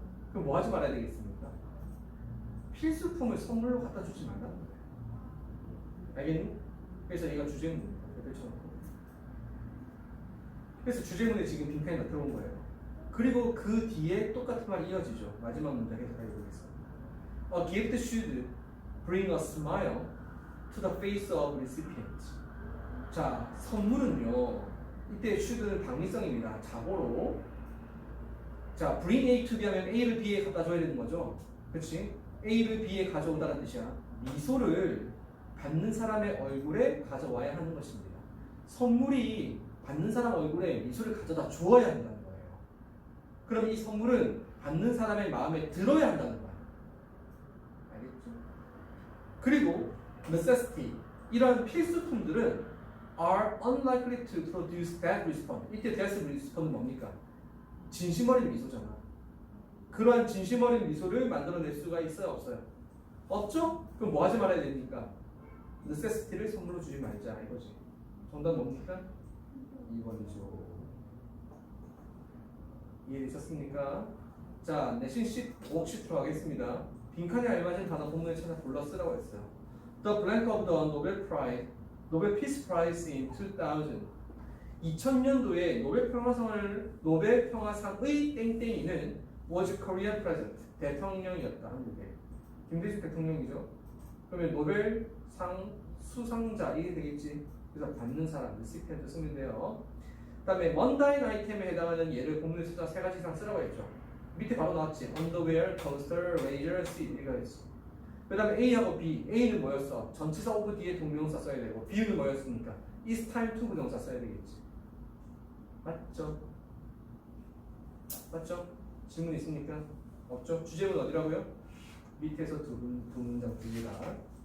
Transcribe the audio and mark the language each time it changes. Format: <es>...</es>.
<ko>그럼 뭐 하지 말아야 되겠습니까? 필수품을 선물로 갖다 주지 말라는 거예요. 알겠니? 그래서 얘가 주제문입니다. 그렇죠? 그래서 주제문에 지금 빈칸이 다 들어온 거예요. 그리고 그 뒤에 똑같은 말이 이어지죠. 마지막 문장 해석해 보겠습니다.</ko> <en>A gift should bring a smile to the face of recipient.</en> <ko>자, 선물은요. 이때 should는 당위성입니다. 자고로. 자, bring A to B 하면 A를 B에 갖다 줘야 되는 거죠. 그렇지? A를 B에 가져오다는 뜻이야. 미소를 받는 사람의 얼굴에 가져와야 하는 것입니다. 선물이 받는 사람 얼굴에 미소를 가져다 주어야 한다는 거예요. 그럼 이 선물은 받는 사람의 마음에 들어야 한다는 거예요. 알겠죠?</ko> <en>그리고 necessity,</en> <ko>이런 필수품들은</ko> <en>are unlikely to produce that response.</en> <ko>이때 that response는 뭡니까? 진심 어린 미소잖아. 그러한 진심 어린 미소를 만들어낼 수가 있어요? 없어요? 없죠? 그럼 뭐 하지 말아야 됩니까? necessity를 선물로 주지 말자 이거지. 정답 뭡니까? 2번이죠. 이해되셨습니까? 자, 내신 워크시트로 하겠습니다. 빈칸에 알맞은 단어 본문에 찾아 불러 쓰라고 했어요.</ko> <en>The blank of the Nobel Prize, Nobel Peace Prize in 2000.</en> <ko>2000년도에 노벨 평화상의 땡땡이는</ko> <en>was Korean president.</en> <ko>대통령이었다. 한국의. 김대중 대통령이죠. 그러면 노벨상 수상자 이게 되겠지. 그래서 받는 사람, recipient 쓰면 돼요. 그 다음에 먼다인 아이템에 해당하는 예를 본문에 숫자 3가지 이상 쓰라고 했죠. 밑에 바로 나왔지. underwear, toaster, razor, seat 이거 했어. 그 다음에 A하고 B. A는 뭐였어? 전치사 of 뒤에 동명사 써야 되고 B는 뭐였습니까?</ko> <en>It's time to</en> <ko>부정사 써야 되겠지. 맞죠? 맞죠? 질문 있습니까? 없죠? 주제문 어디라고요? 밑에서 두 문장 두 개가.</ko>